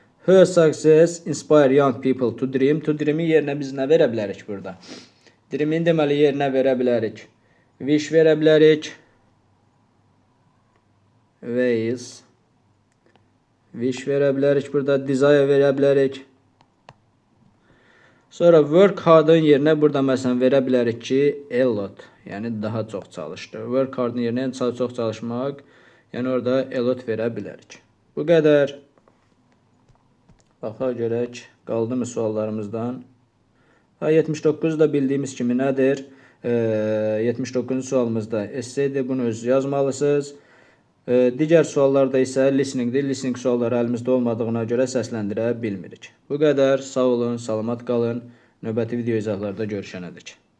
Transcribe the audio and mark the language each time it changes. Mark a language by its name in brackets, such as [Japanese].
[English] Her success inspire young people to dream. [Azerbaijani] To dream'in yerinə biz nə verə bilərik burada? Dream'in deməli yerinə verə bilərik. Wish verə bilərik. Ways. Wish verə bilərik burada. Desire verə bilərik. Sonra work hard'ın yerinə burada məsələn verə bilərik ki, [English] a lot, [Azerbaijani] yəni daha çox çalışdı. Work hard'ın yerinə çox çalışmaq, yəni orada [English] a lot [Azerbaijani] verə bilərik. Bu qədər. Baxa görək, qaldımı suallarımızdan. 79 da bildiyimiz kimi nədir? 79-cu sualımızda essaydir, bunu öz yazmalısınız. Digər suallarda isə listeningdir. Listening sualları əlimizdə olmadığına görə səsləndirə bilmirik. Bu qədər. Sağ olun, salamat qalın. Növbəti video izahlarda görüşənədək.